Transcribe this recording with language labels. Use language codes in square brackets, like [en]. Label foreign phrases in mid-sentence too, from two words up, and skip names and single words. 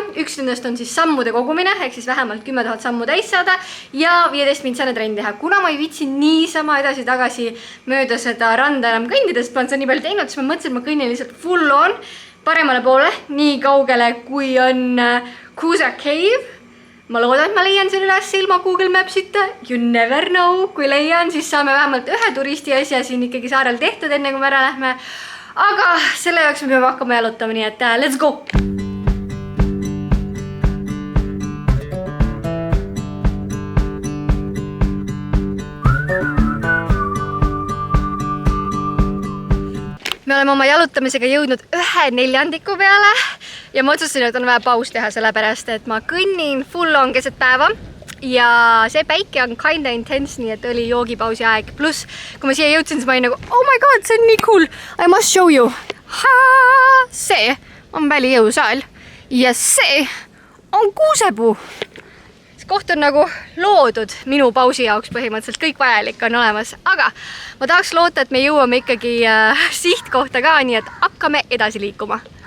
[et] Üks nendest on siis sammude kogumine, ehk siis vähemalt 10 000 sammu täis saada ja 15-mintsane trenn teha. Kuna ma ei viitsi niisama edasi-tagasi mööda seda randa enam kõndida, sest ma olen seda nii palju teinud, siis ma mõtlesin, et ma kõnnin lihtsalt [en] full on [et] paremale poole, nii kaugele kui on Kuusa Cave. Ma loodan, et ma leian selle üles ilma Google Mapsita. [en] You never know. [et] Kui leian, siis saame vähemalt ühe turisti asja siin ikkagi saarel tehtud, enne kui me ära lähme. Aga selle jaoks me peame hakkama jalutama, nii et [en] let's go! [et] Me oleme oma jalutamisega jõudnud 1/4 peale ja ma otsustasin, et on vaja paus teha, sellepärast, et ma kõnnin [en] full on [et] keset päeva ja see päike on [en] kinda intense, [et] nii et oli joogipausi aeg. Plus, kui ma siia jõudsin, siis ma olin nagu, [en] oh my god, [et] see on nii cool, [en] I must show you. [et] See on välijõusaal ja see on kuusepuu. Koht on nagu loodud minu pausi jaoks põhimõtteliselt, kõik vajalik on olemas, aga ma tahaks loota, et me jõuame ikkagi sihtkohta ka, nii et hakkame edasi liikuma.